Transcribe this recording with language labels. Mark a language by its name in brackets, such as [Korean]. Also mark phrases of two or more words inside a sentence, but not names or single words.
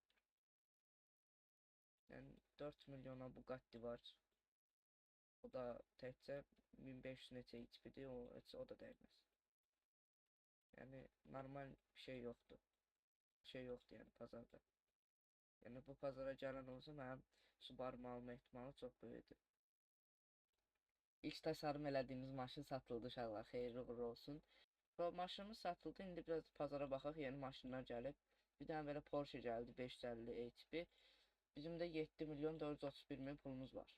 [Turkish] Yani 4 milyona Bugatti var. [Azerbaijani] O da təkcə 1500 neçə HP'dir, o da değmez. [Turkish] Yani normal bir şey yoktu. Bir şey yoktu yani pazarda. [Azerbaijani] Yani bu pazara gələn olsa mənim Subaru alma ehtimalı çox böyükdür. İlk tasarım elədiyimiz maşın satıldı uşaqlar, xeyirli uğurlu olsun. Maşınımız satıldı, indi biraz pazara baxaq, yeni maşınlar gəlib. Bir dənə belə Porsche gəldi 550 HP. Bizim də 7 milyon 431 min pulumuz var.